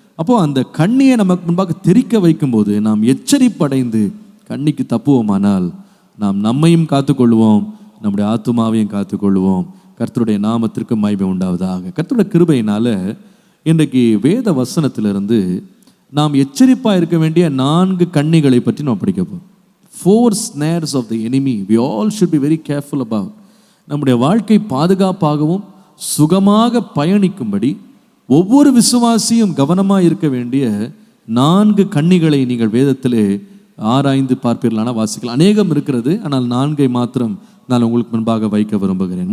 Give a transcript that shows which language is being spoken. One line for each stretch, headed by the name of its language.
Tamil: அப்போ அந்த கண்ணியை நமக்கு முன்பாக தெரிக்க வைக்கும்போது நாம் எச்சரிப்படைந்து கண்ணிக்கு தப்புவோமானால் நாம் நம்மையும் காத்துக்கொள்வோம், நம்முடைய ஆத்துமாவையும் காத்துக்கொள்வோம். கர்த்தருடைய நாமத்திற்கு மகிமை உண்டாவதாக. கர்த்தருடைய கிருபையினால இன்றைக்கு வேத வசனத்திலிருந்து நாம் எச்சரிப்பாக இருக்க வேண்டிய 4 கண்ணிகளை பற்றி நாம் படிக்க போகிறோம்.
English: 4 snares of the enemy we all should be very careful about.
Tamil: நம்முடைய வாழ்க்கை பாதுகாப்பாகவும் சுகமாக பயணிக்கும்படி ஒவ்வொரு விசுவாசியும் கவனமாக இருக்க வேண்டிய 4 கண்ணிகளை நீங்கள் வேதத்திலே ஆராய்ந்து பார்ப்பீர்களான வாசிக்கலாம். அநேகம் இருக்கிறது, ஆனால் 4 மாத்திரம் நான் உங்களுக்கு முன்பாக வைக்க விரும்புகிறேன்.